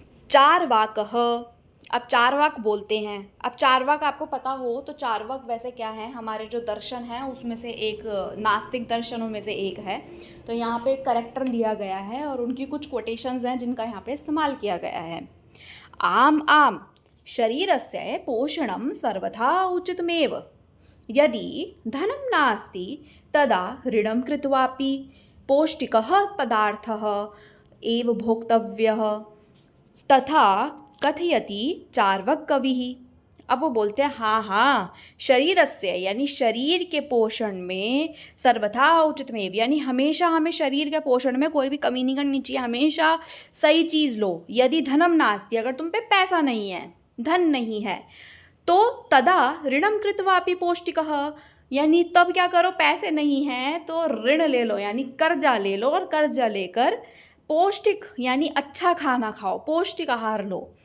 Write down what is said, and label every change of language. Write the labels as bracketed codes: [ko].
[hi] चार्वाकः, अब चार्वाक बोलते हैं। अब चार्वाक आपको पता हो तो चार्वाक वैसे क्या है, हमारे जो दर्शन हैं उसमें से एक, नास्तिक दर्शनों में से एक है। तो यहाँ पे करेक्टर लिया गया है और उनकी कुछ कोटेशंस हैं जिनका यहाँ पे इस्तेमाल किया गया है। [sa] आम आम शरीरस्य पोषणं सर्वथा उचितमेव, यदि धनं नास्ति तदा ऋणं कृत्वापि पौष्टिकः पदार्थः एव भोक्तव्यः, तथा कथयति चार्वक कविः। [hi] अब वो बोलते हैं हाँ हाँ, शरीरस्य यानी शरीर के पोषण में [sa] सर्वथा उचितमेव, [hi] यानी हमेशा हमें शरीर के पोषण में कोई भी कमी नहीं करनी चाहिए, हमेशा सही चीज़ लो। [sa] यदि धनम नास्ति, [hi] अगर तुम पे पैसा नहीं है, धन नहीं है, तो [sa] तदा ऋणम कृत्वापि पौष्टिकः, [hi] यानी तब क्या करो, पैसे नहीं हैं तो ऋण ले लो यानी कर्जा ले लो, और कर्जा लेकर पौष्टिक यानी अच्छा खाना खाओ, पौष्टिक आहार लो।